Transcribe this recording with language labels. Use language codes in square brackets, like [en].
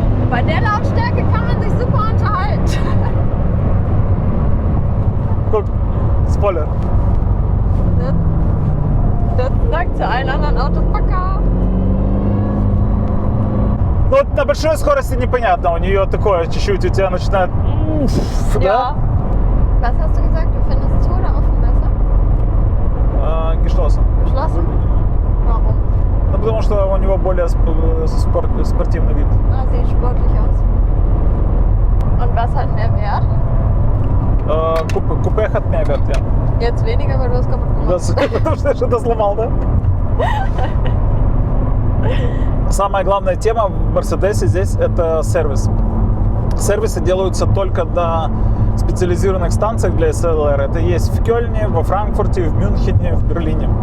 [de] Bei der Lautstärke kann man sich super unterhalten. Guck, Spoiler. Das sagt zu allen anderen Autos [ru] пока. Ну вот на большой скорости непонятно, у нее такое чуть-чуть у тебя начинает... [de] Ja. Was hast du gesagt? Du findest zu oder offen besser? Geschlossen. Geschlossen? Warum? [ru] Ну потому что у него более спортивный вид. [de] Ah, sieht sportlich aus. Und was hat mehr Wert? Купе hat mehr Wert, ja. Jetzt weniger, weil du es kaputt gemacht hast. [ru] Потому что я что-то сломал, да? Самая главная тема в Мерседесе здесь это сервис. Сервисы делаются только на специализированных станциях для SLR. Это есть в Кёльне, во Франкфурте, в Мюнхене, в Берлине.